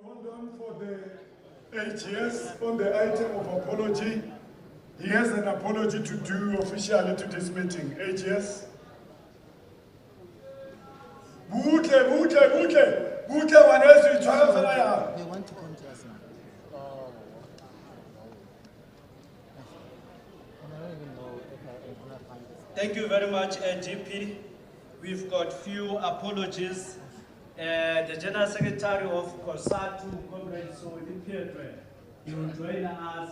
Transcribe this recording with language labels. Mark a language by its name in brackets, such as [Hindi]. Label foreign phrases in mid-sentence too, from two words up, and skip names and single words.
[English] on for the AGS on the item of apology. He has an apology to do officially to this meeting. AGS. [Tswana] Butle, ngwaneso, itshwara fela yang. [English] They want to contest now. I don't even know if I'm gonna find this. Thank you very much, GP. We've got few apologies. The General Secretary of COSATU, Comrade Soweto Piedre, he will join us.